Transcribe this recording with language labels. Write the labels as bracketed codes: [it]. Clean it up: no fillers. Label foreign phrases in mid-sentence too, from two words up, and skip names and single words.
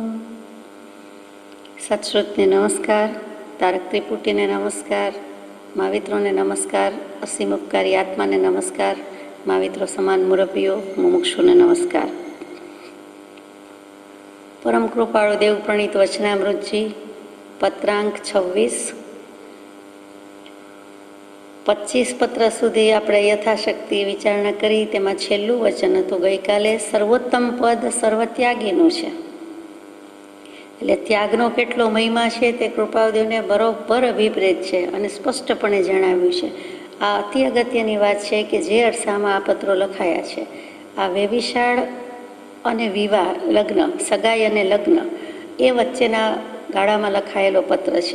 [gu] સત્શ્રુતને નમસ્કાર, તારક ત્રિપુટીને નમસ્કાર, મહાવિત્રોને નમસ્કાર, અસીમ ઉપકારી આત્માને નમસ્કાર, મહાવિત્રો સમાન મુરબ્બીઓ મુમુક્ષુને નમસ્કાર। પરમ કૃપાળુ દેવ પ્રણીત વચનામૃતજી પત્રાંક 26 પત્ર સુધી આપણે યથાશક્તિ વિચારણા કરી। તેમાં છેલ્લું વચન હતું ગઈકાલે સર્વોત્તમ પદ સર્વત્યાગીનું છે। એટલે ત્યાગનો કેટલો મહિમા છે તે કૃપાદેવને બરોબર અભિપ્રેત છે અને સ્પષ્ટપણે જણાવ્યું છે। આ અતિ અગત્યની વાત છે કે જે અરસામાં આ પત્રો લખાયા છે આ વેવિશાળ અને વિવાહ લગ્ન સગાઈ અને લગ્ન એ વચ્ચેના ગાળામાં લખાયેલો પત્ર છે।